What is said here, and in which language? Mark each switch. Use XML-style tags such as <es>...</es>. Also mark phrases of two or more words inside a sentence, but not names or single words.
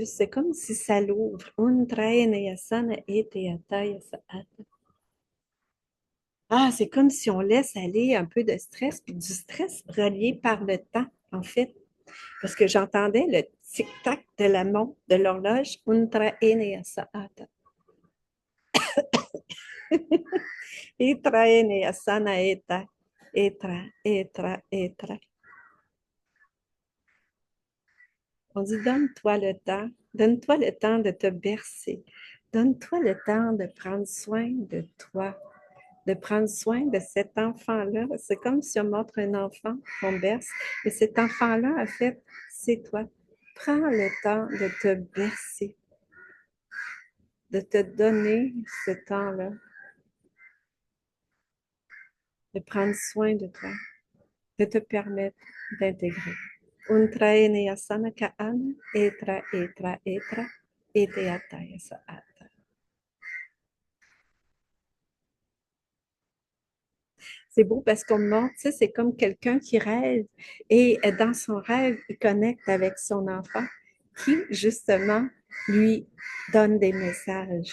<fr>C'est comme si ça l'ouvre. Ah, c'est comme si on laisse aller un peu de stress, puis du stress relié par le temps, en fait. Parce que j'entendais le tic-tac de la montre de l'horloge. Untra ene saata. Itra ene asana eta. Etra, etra, etra. On dit donne-toi le temps de te bercer, donne-toi le temps de prendre soin de toi, de prendre soin de cet enfant-là. C'est comme si on montre un enfant qu'on berce, et cet enfant-là, en fait, c'est toi. Prends le temps de te bercer, de te donner ce temps-là, de prendre soin de toi, de te permettre d'intégrer. Untraene asana kaana, etra, etra, etra, ete ataya saata. C'est beau parce qu'on montre, tu sais, c'est comme quelqu'un qui rêve et dans son rêve, il connecte avec son enfant qui, justement, lui donne des messages.</fr>